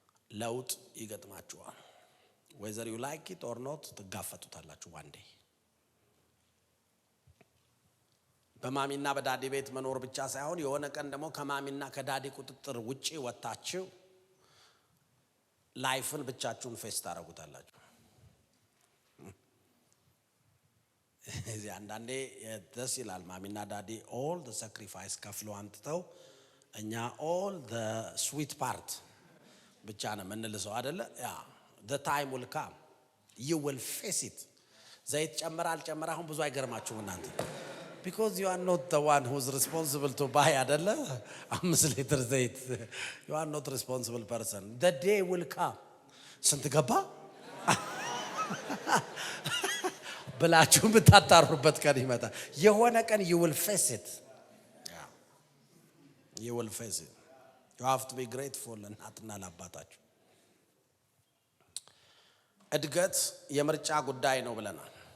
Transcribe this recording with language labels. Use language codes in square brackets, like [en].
[am] ለውጥ ይገጥማችኋል። [en] whether you like it or not [am] ትጋፈጡታላችሁ [en] one day። [am] በማሚና በዳዲ ቤት መኖር ብቻ ሳይሆን የሆነ ቀን ደግሞ ከማሚና ከዳዲ ቁጥጥር ውጪ ወጣችሁ ላይፍን ብቻችሁን ፌስ ታረጉታላችሁ። እዚህ አንዳንዴ ደስ ይላል። ማሚና ዳዲ [en] all the sacrifice [am] ከፍለው አምጥተው እኛ [en] all the sweet part [am] ብቻ ነው የምንልሰው አይደለ? [en] ያ the time will come you will face it። [am] ዘይት ጨምራ አልጨምራ አሁን ብዙ አይገርማችሁም እናንተ [en] because you are not the one who is responsible to buy [am] አይደለ? 5 ሊትር ዘይት [en] you are not responsible person. the day will come [am] ስንት ገባ ብላችሁ ብታጣሩበት ቀን ይመጣል። የሆነ ቀን [en] you will face it። you will face it። you have to be grateful [am] ለእናትና ለአባታችሁ። እድገት የምርጫ ጉዳይ ነው ብለናል።